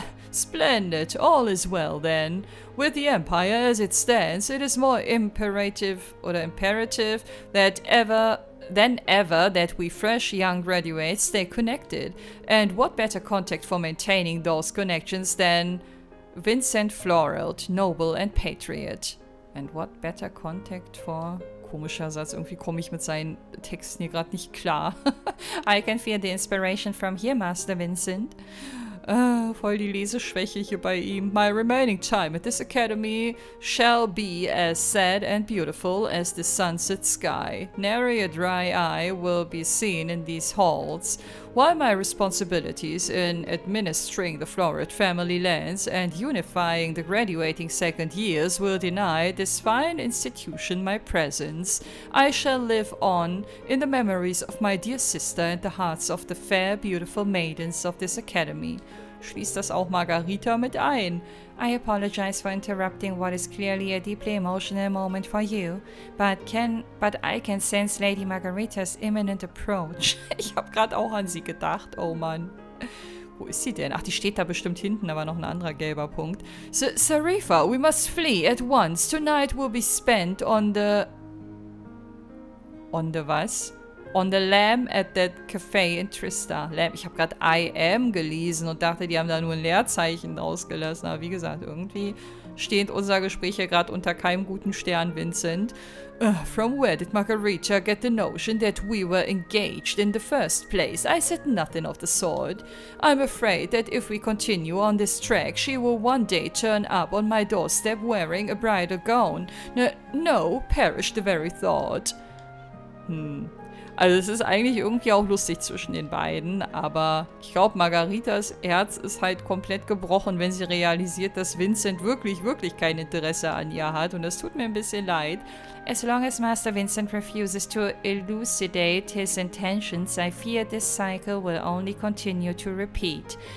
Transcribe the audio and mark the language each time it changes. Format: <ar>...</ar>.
<en>Splendid, all is well then. With the Empire as it stands, it is more imperative than ever that we fresh young graduates stay connected. And what better contact for maintaining those connections than Vincent Florelt, noble and patriot. And what better contact for...</en> <de>Komischer Satz, irgendwie komme ich mit seinen Texten hier gerade nicht klar.</de> <en>I can feel the inspiration from here, Master Vincent.</en> <de>Voll die Leseschwäche hier bei ihm.</de> <en>My remaining time at this academy shall be as sad and beautiful as the sunset sky. Nary a dry eye will be seen in these halls, while my responsibilities in administering the florid family lands and unifying the graduating second years will deny this fine institution my presence. I shall live on in the memories of my dear sister and the hearts of the fair, beautiful maidens of this academy.</en> <de>Schließt das auch Margarita mit ein?</de> <en>I apologize for interrupting what is clearly a deeply emotional moment for you, but I can sense Lady Margarita's imminent approach.</en> <de>Ich habe gerade auch an sie gedacht, oh Mann. Wo ist sie denn? Ach, die steht da bestimmt hinten, aber noch ein anderer gelber Punkt.</de> <en>Sarifa, we must flee at once. Tonight will be spent on the... On the was? On the lamb at that cafe in Trista. Lamb.</en> <de>Ich habe gerade</de> <en>I am</en> <de>gelesen und dachte, die haben da nur ein Leerzeichen ausgelassen. Aber wie gesagt, irgendwie steht unser Gespräch ja gerade unter keinem guten Stern, Vincent.</de> <en>From where did Margarita get the notion that we were engaged in the first place? I said nothing of the sort. I'm afraid that if we continue on this track, she will one day turn up on my doorstep wearing a bridal gown. No, perish the very thought.</en> <de>Also es ist eigentlich irgendwie auch lustig zwischen den beiden, aber ich glaube, Margaritas Herz ist halt komplett gebrochen, wenn sie realisiert, dass Vincent wirklich, wirklich kein Interesse an ihr hat und das tut mir ein bisschen leid.</de> <en>As long as Master Vincent refuses to elucidate his intentions, I fear this cycle will only continue to repeat.</en>